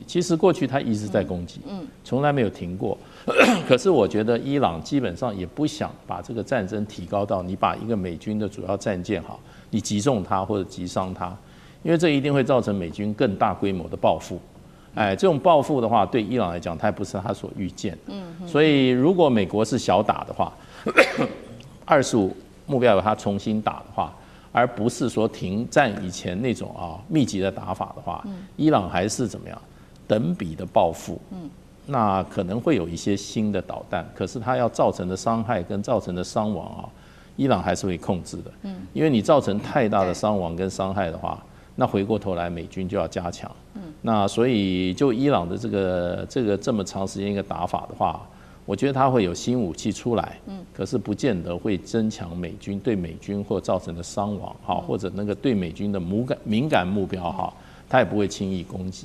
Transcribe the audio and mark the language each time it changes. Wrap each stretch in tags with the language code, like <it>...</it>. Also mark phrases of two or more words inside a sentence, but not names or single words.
<zh>其實過去它一直在攻擊，從來沒有停過。可是我覺得伊朗基本上也不想把這個戰爭提高到你把一個美軍的主要戰艦你擊中它或者擊傷它。因為這一定會造成美軍更大規模的報復，這種報復的話，對伊朗來講，它不是他所預見的。所以如果美國是小打的話，25目標由它重新打的話，而不是說停戰以前那種密集的打法的話，伊朗還是怎麼樣等比的報復。那可能會有一些新的導彈，可是它要造成的傷害跟造成的傷亡伊朗還是會控制的。因為你造成太大的傷亡跟傷害的話，那回過頭來，美軍就要加強。那所以就伊朗的這麼長時間一個打法的話，我覺得它會有新武器出來，可是不見得會增強對美軍或造成的傷亡或者那個對美軍的敏感目標它也不會輕易攻擊。</zh>